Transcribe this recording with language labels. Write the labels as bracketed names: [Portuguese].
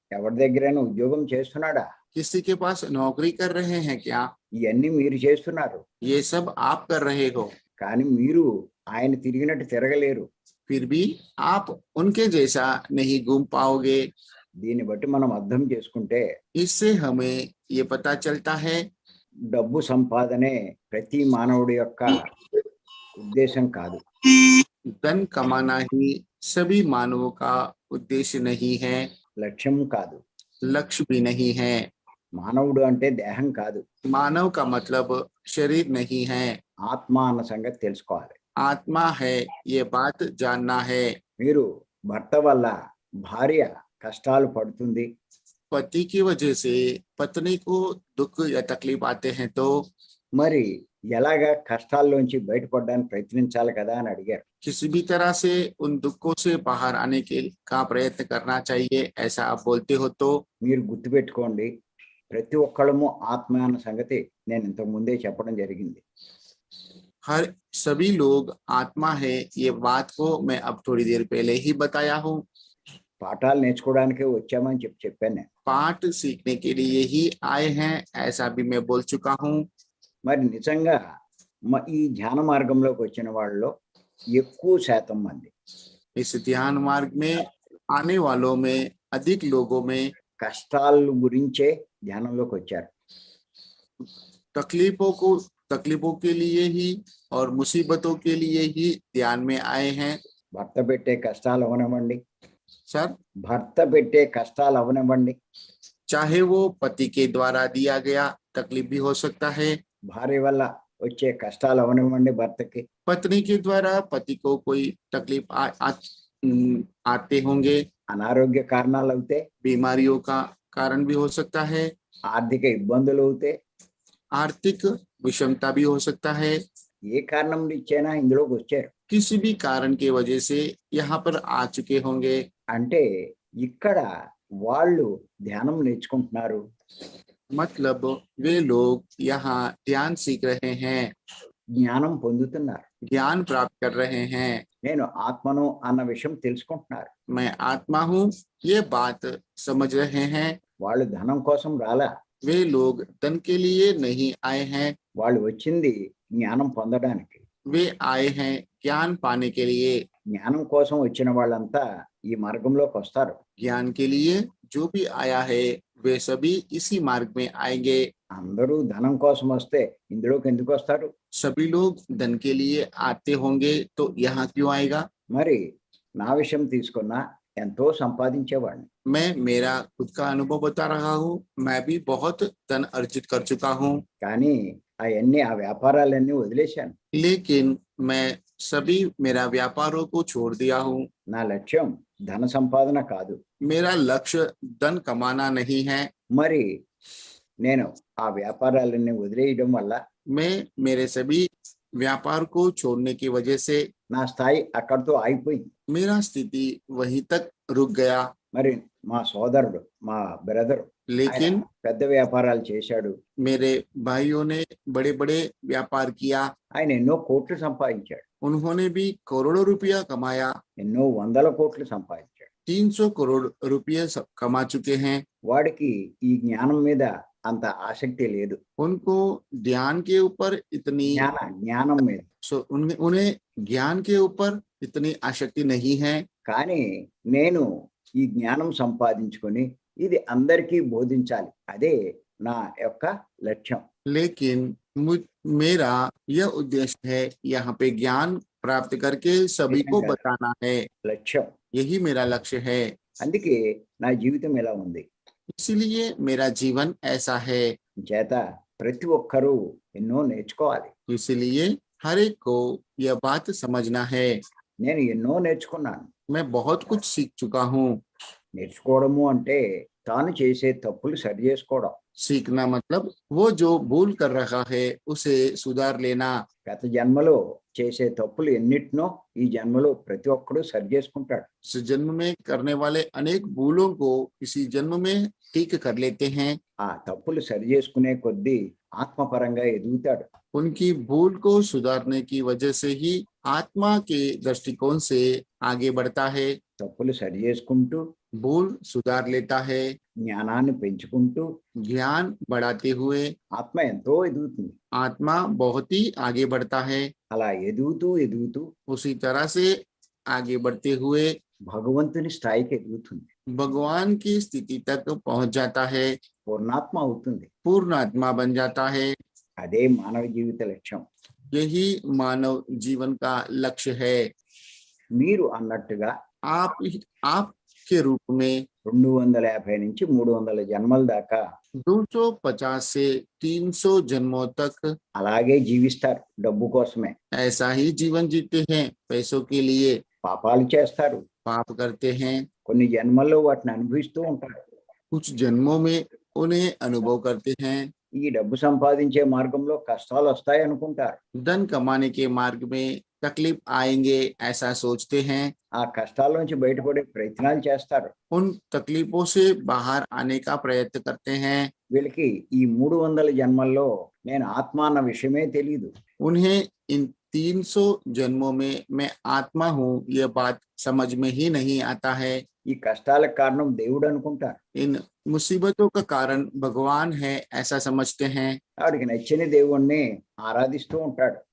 [Telugu] ఎవరి దగ్గరైనా ఉద్యోగం చేస్తున్నాడా? [Hindi] किसी के पास नौकरी कर रहे हैं क्या? [Telugu] ఇవన్నీ మీరు చేస్తున్నారు. [Hindi] ये सब आप कर रहे हो, [Telugu] కానీ మీరు ఆయన తిరిగినట్టు తిరగలేరు. [Hindi] फिर भी आप उनके जैसा नहीं घूम पाओगे। [Telugu] దీన్ని బట్టి మనం అర్థం చేసుకుంటే [Hindi] इससे हमें ये पता चलता है [Telugu] డబ్బు సంపాదనే ప్రతి మానవుడి యొక్క ఉద్దేశం కాదు. [Hindi] धन कमाना ही सभी मानवों का उद्देश्य नहीं है, [Telugu] లక్ష్యం కాదు. [Hindi] लक्ष्य भी नहीं है। [Telugu] మానవుడు అంటే దేహం కాదు. [Hindi] मानव का मतलब शरीर नहीं है, [Telugu] ఆత్మ అన్న సంగతి తెలుసుకోవాలి. [Hindi] आत्मा है, ये बात जानना है। [Telugu] మీరు భర్త వల్ల భార్య కష్టాలు పడుతుంది, [Hindi] पति की वजह से पत्नी को दुख या तकलीफ आते हैं तो [Telugu] మరి ఎలాగా కష్టాల్లోంచి బయటపడడానికి ప్రయత్నించాలి కదా అని అడిగారు. [Hindi] किसी भी तरह से उन दुखों से बाहर आने के का प्रयत्न करना चाहिए, ऐसा आप बोलते हो तो? [Telugu] మీరు గుర్తుపెట్టుకోండి, ప్రతి ఒక్కళ్ళము ఆత్మ అన్న సంగతి నేను ఇంతకు ముందే చెప్పడం జరిగింది. [Hindi] हर सभी लोग आत्मा है, ये बात को मैं अब थोड़ी देर पहले ही बताया हूँ। [Telugu] పాఠాలు నేర్చుకోవడానికే వచ్చామని చెప్పాను నేను. [Hindi] पाठ सीखने के लिए ही आए हैं, ऐसा भी मैं बोल चुका हूँ। [Telugu] మరి నిజంగా ఈ ధ్యాన మార్గంలోకి వచ్చిన వాళ్ళలో ఎక్కువ శాతం మంది [Hindi] इस ध्यान मार्ग में आने वालों में अधिक लोगों में [Telugu] కష్టాల గురించే ధ్యానంలోకి వచ్చారు. [Hindi] तकलीफों के लिए ही और मुसीबतों के लिए ही ध्यान में आए हैं। [Telugu] భర్త పెట్టే కష్టాలు అవనివ్వండి, [English] sir, [Telugu] భర్త పెట్టే కష్టాలు అవనివ్వండి, [Hindi] चाहे वो पति के द्वारा दिया गया तकलीफ भी हो सकता है, [Telugu] భార్య వల్ల వచ్చే కష్టాలు అవనివ్వండి భర్తకి, [Hindi] पत्नी के द्वारा पति को कोई तकलीफ आते होंगे, [Telugu] అనారోగ్య కారణాలు అవుతే, [Hindi] बीमारियों का कारण भी हो सकता है, [Telugu] ఆర్థిక ఇబ్బందులు అవుతే, [Hindi] आर्थिक विषमता भी हो सकता है। [Telugu] ఏ కారణం ఇచ్చైనా ఇందులోకి వచ్చారు. [Hindi] किसी भी कारण की वजह से यहाँ पर आ चुके होंगे। [Telugu] అంటే ఇక్కడ వాళ్ళు ధ్యానం నేర్చుకుంటున్నారు, [Hindi] मतलब वे लोग यहाँ ध्यान सीख रहे हैं, [Telugu] జ్ఞానం పొందుతున్నారు. [Hindi] ज्ञान प्राप्त कर रहे हैं। [Telugu] నేను ఆత్మను అన్న విషయం తెలుసుకుంటున్నారు. [Hindi] मैं आत्मा हूँ, ये बात समझ रहे हैं। [Telugu] వాళ్ళు ధనం కోసం రాలా, [Hindi] वे लोग धन के लिए नहीं आए हैं, [Telugu] వాళ్ళు వచ్చింది జ్ఞానం పొందడానికి. [Hindi] वे आए हैं ज्ञान पाने के लिए। [Telugu] జ్ఞానం కోసం వచ్చిన వాళ్ళంతా ఈ మార్గంలోకి వస్తారు. [Hindi] ज्ञान के लिए जो भी आया है वे सभी इसी मार्ग में आएंगे। [Telugu] అందరూ ధనం కోసం వస్తే ఇందులోకి ఎందుకు వస్తారు? [Hindi] सभी लोग धन के लिए आते होंगे तो यहाँ क्यों आएगा? [Telugu] మరి నా విషయం తీసుకున్నా ఎంతో సంపాదించేవాడిని. [Hindi] मैं मेरा खुद का अनुभव बता रहा हूँ, मैं भी बहुत धन अर्जित कर चुका हूँ, [Telugu] కానీ అవన్నీ ఆ వ్యాపారాలన్నీ వదిలేశాను. [Hindi] लेकिन मैं सभी मेरा व्यापारों को छोड़ दिया हूँ। [Telugu] నా లక్ష్యం ధన సంపాదన కాదు. [Hindi] मेरा लक्ष्य धन कमाना नहीं है। [Telugu] మరి నేను ఆ వ్యాపారాలన్నీ వదిలేయడం వల్ల [Hindi] मैं मेरे सभी व्यापार को छोड़ने की वजह से [Telugu] నా స్థాయి అక్కడితో ఆగిపోయింది. [Hindi] मेरा स्थिति वहीं तक रुक गया। [Telugu] మరి మా సోదరుడు, మా బ్రదర్ [Hindi] लेकिन [Telugu] పెద్ద వ్యాపారాలు చేశాడు. [Hindi] मेरे भाइयों ने बड़े बड़े व्यापार किया, [Telugu] ఆయన ఎన్నో కోట్లు సంపాదించాడు, [Hindi] उन्होंने भी करोड़ों रुपया कमाया, [Telugu] ఎన్నో వందల కోట్లు సంపాదించాడు. [Hindi] 300 करोड़ रुपये कमा चुके हैं। [Telugu] వాడికి ఈ జ్ఞానం మీద అంత ఆసక్తి లేదు. [Hindi] उनको ध्यान के ऊपर इतनी [Telugu] జ్ఞానం మీద. [Hindi] उन्हें ज्ञान के ऊपर इतनी आसक्ति नहीं है। [Telugu] కానీ నేను ఈ జ్ఞానం సంపాదించుకొని ఇది అందరికీ బోధించాలి, అదే నా యొక్క లక్ష్యం. [Hindi] लेकिन मेरा यह उद्देश्य है यहाँ पे ज्ञान प्राप्त करके सभी को बताना है, [Telugu] లక్ష్యం. [Hindi] यही मेरा लक्ष्य है। [Telugu] అందుకే నా జీవితం ఇలా ఉంది. [Hindi] इसलिए मेरा जीवन ऐसा है। [Telugu] చేత ప్రతి ఒక్కరూ ఎన్నో నేర్చుకోవాలి. [Hindi] इसलिए हर एक को यह बात समझना है। [Telugu] నేను ఎన్నో నేర్చుకున్నాను. [Hindi] मैं बहुत कुछ सीख चुका हूँ। [Telugu] నేర్చుకోవడము అంటే తాను చేసే తప్పులు సరి చేసుకోవడం. [Hindi] सीखना मतलब वो जो भूल कर रहा है उसे सुधार लेना। [Telugu] గత జన్మలో చేసే తప్పులు ఎన్నిటినో ఈ జన్మలో ప్రతి ఒక్కడు సరి చేసుకుంటాడు. [Hindi] इस जन्म में करने वाले अनेक भूलों को इसी जन्म में ठीक कर लेते हैं। [Telugu] ఆ తప్పులు సరి చేసుకునే కొద్దీ ఆత్మపరంగా ఎదుగుతాడు. [Hindi] उनकी भूल को सुधारने की वजह से ही आत्मा के दृष्टिकोण से आगे बढ़ता है। [Telugu] తప్పులు సరి చేసుకుంటూ [Hindi] भूल सुधार लेता है, [Telugu] జ్ఞానాన్ని పెంచుకుంటూ [Hindi] ज्ञान बढ़ाते हुए [Telugu] ఆత్మ ఎంతో ఎదుగుతుంది. [Hindi] आत्मा बहुत ही आगे बढ़ता है। [Telugu] అలా ఎదుగుతూ ఎదుగుతూ [Hindi] उसी तरह से आगे बढ़ते हुए [Telugu] భగవంతుని స్థాయికి ఎదుగుతుంది. [Hindi] भगवान की स्थिति तक पहुंच जाता है, [Telugu] పూర్ణాత్మ అవుతుంది. [Hindi] पूर्ण आत्मा बन जाता है। [Telugu] అదే మానవ జీవిత లక్ష్యం. [Hindi] यही मानव जीवन का लक्ष्य है। [Telugu] మీరు అన్నట్టుగా [Hindi] आप के रूप में [Telugu] 250 నుంచి 300 జన్మల దాకా [Hindi] 250 से 300 जन्मों तक [Telugu] అలాగే జీవిస్తారు డబ్బు కోసమే. [Hindi] ऐसा ही जीवन जीते हैं, पैसों के लिए [Telugu] పాపాలు చేస్తారు. [Hindi] पाप करते हैं, [Telugu] కొన్ని జన్మల్లో వాటిని అనుభవిస్తూ ఉంటారు. [Hindi] कुछ जन्मों में उन्हें अनुभव करते हैं। [Telugu] ఈ డబ్బు సంపాదించే మార్గంలో కష్టాలు వస్తాయి అనుకుంటారు. [Hindi] धन कमाने के मार्ग में तकलीफ आएंगे ऐसा सोचते हैं। [Telugu] ఆ కష్టాల నుంచి బయటపడే ప్రయత్నాలు చేస్తారు. [Hindi] उन तकलीफों से बाहर आने का प्रयत्न करते हैं। [Telugu] వీళ్ళకి ఈ 300 జన్మల్లో నేను ఆత్మ అన్న విషయమే తెలియదు. [Hindi] उन्हें इन 300 जन्मों में मैं आत्मा हूँ यह बात समझ में ही नहीं आता है। [Telugu] ఈ కష్టాలకు కారణం దేవుడు అనుకుంటారు. [Hindi] इन मुसीबतों का कारण भगवान है ऐसा समझते हैं। [Telugu] వాడికి నచ్చిన దేవుణ్ణి ఆరాధిస్తూ ఉంటాడు.